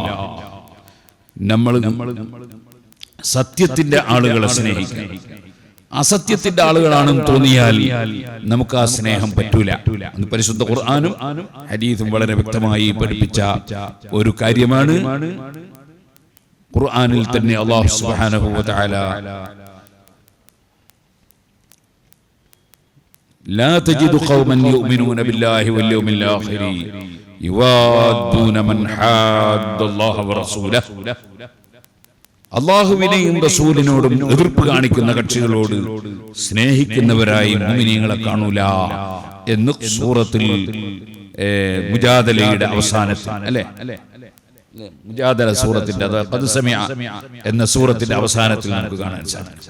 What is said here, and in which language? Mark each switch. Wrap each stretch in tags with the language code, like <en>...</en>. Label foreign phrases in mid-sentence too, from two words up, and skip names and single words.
<ml>നമ്മൾ സത്യത്തിന്റെ ആളുകളെ സ്നേഹിക്കണം. അസത്യത്തിന്റെ ആളുകളാണെന്ന് തോന്നിയാൽ നമുക്ക് ആ സ്നേഹം പറ്റൂല. പരിശുദ്ധ ഖുർആനും ഹദീസും വളരെ വ്യക്തമായി പഠിപ്പിച്ച ഒരു കാര്യമാണ്. ഖുർആനിൽ തന്നെ</ml> <ar>الله سبحانه وتعالى لا تجد قوما يؤمنون بالله واليوم الآخر يوادون من حاد الله ورسوله.</ar> <ml>അള്ളാഹുവിനെയും റസൂലിനോടും എതിർപ്പ് കാണിക്കുന്ന കക്ഷികളോട് സ്നേഹിക്കുന്നവരായി മുഅ്മിനീങ്ങളെ കാണൂല എന്ന് സൂറത്തുൽ മുജാദലയുടെ അവസാനത്തിൽ, അല്ലേ, മുജാദല സൂറത്തിന്റെ ഖദ് സമിഅ എന്ന സൂറത്തിന്റെ അവസാനത്തിൽ നമുക്ക് കാണാൻ സാധിക്കും.</ml>